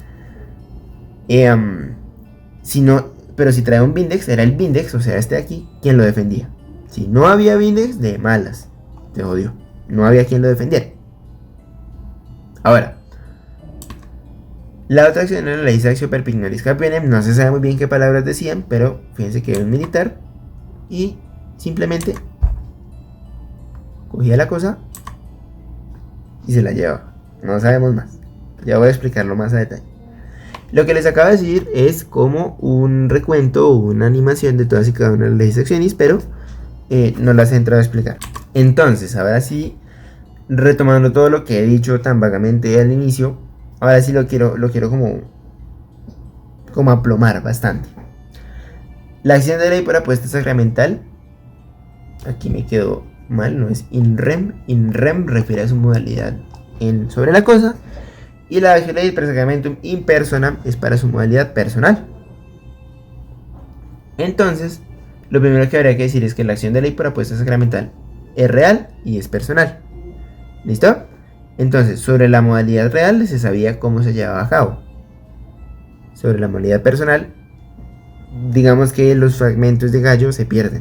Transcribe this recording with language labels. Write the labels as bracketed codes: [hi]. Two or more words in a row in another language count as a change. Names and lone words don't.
[es] Pero si traía un vindex, era el vindex, o sea, este de aquí, quien lo defendía. Si no había vindex, de malas, te jodió. No había quien lo defendiera. Ahora, la otra acción era la [la] legis actio per pignoris capionem. [es] No se sabe muy bien qué palabras decían, pero fíjense que era un militar y simplemente cogía la cosa y se la llevaba. No sabemos más. Ya voy a explicarlo más a detalle. Lo que les acabo de decir es como un recuento o una animación de todas y cada una de las leyes accionis, pero no las he entrado a explicar. Entonces, ahora sí, retomando todo lo que he dicho tan vagamente al inicio, ahora sí lo quiero como aplomar bastante. La acción de ley por apuesta sacramental, aquí me quedó mal, no es [la] in rem. In rem [es] refiere a su modalidad sobre la cosa. Y la acción de ley [la] per sacramentum in persona [es] es para su modalidad personal. Entonces, lo primero que habría que decir es que la acción de ley por apuesta sacramental es real y es personal. ¿Listo? Entonces, sobre la modalidad real se sabía cómo se llevaba a cabo. Sobre la modalidad personal, digamos que los fragmentos de Gallo se pierden.